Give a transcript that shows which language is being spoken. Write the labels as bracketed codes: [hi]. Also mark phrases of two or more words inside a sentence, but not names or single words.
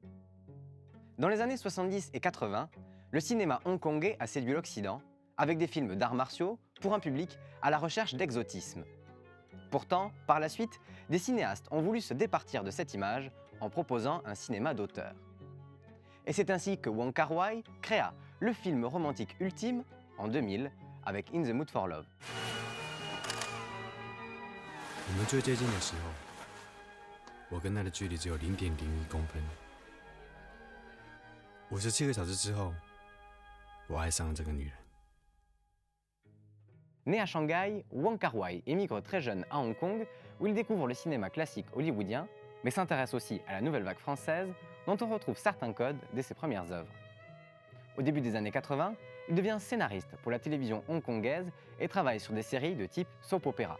[fr] Dans les années 70 et 80, le cinéma hongkongais a séduit l'Occident avec des films d'arts martiaux pour un public à la recherche d'exotisme. Pourtant, par la suite, des cinéastes ont voulu se départir de cette image en proposant un cinéma d'auteur. Et c'est ainsi que Wong Kar-wai créa le film romantique ultime en 2000 avec In the Mood for Love. [zh] 我们最接近的时候，我跟他的距离只有0.01公分。57个小时之后，我爱上了这个女人。 [fr] Né à Shanghai, Wong Kar-wai émigre très jeune à Hong Kong où il découvre le cinéma classique hollywoodien, mais s'intéresse aussi à la nouvelle vague française dont on retrouve certains codes dès ses premières œuvres. Au début des années 80, il devient scénariste pour la télévision hongkongaise et travaille sur des séries de type soap opera.